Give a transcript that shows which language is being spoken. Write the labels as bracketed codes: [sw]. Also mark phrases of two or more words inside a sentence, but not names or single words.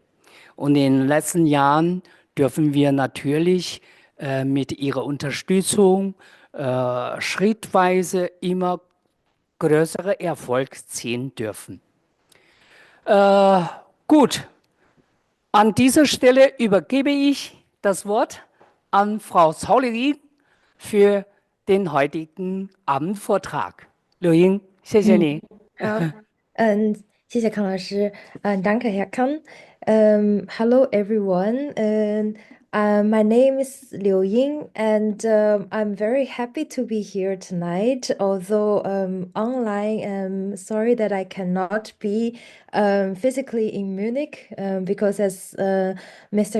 [de] Und in den letzten Jahren dürfen wir natürlich mit ihrer Unterstützung schrittweise immer größere Erfolg ziehen dürfen. Äh, gut, an dieser Stelle übergebe ich das Wort an Frau Zauleri für den heutigen Abendvortrag. [zh] Liu Ying, 谢谢嗯，你。好，谢谢康老师， [de] danke Herr Kan. [en] Hello everyone, my name is Liuying, and I'm very happy to be here tonight. Although online, sorry that I cannot be physically in Munich, because as Mr.